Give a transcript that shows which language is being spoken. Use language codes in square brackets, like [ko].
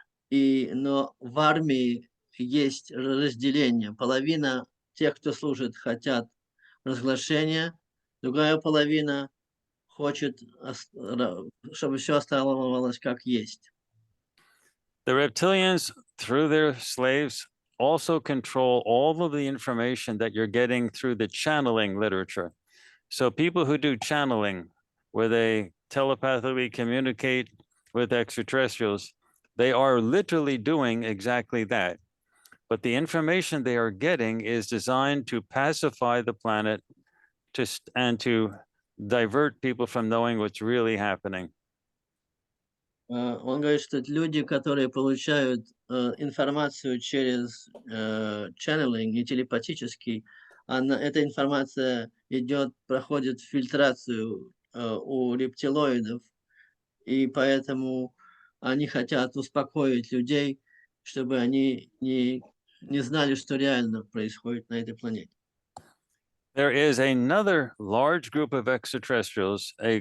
[ru] Но в армии есть разделение. Половина тех, кто служит, хотят разглашения, другая половина хочет, чтобы все оставалось как есть. [en] The reptilians, through their slaves, also control all of the information that you're getting through the channeling literature. So people who do channeling, where they telepathically communicate with extraterrestrials, they are literally doing exactly that. But the information they are getting is designed to pacify the planet and to divert people from knowing what's really happening. [ru] Он говорит, что люди, которые получают информацию через channeling и телепатически, эта информация проходит фильтрацию у рептилоидов, и поэтому они хотят успокоить людей, чтобы они не знали, что реально происходит на этой планете. [en] There is another large group of extraterrestrials.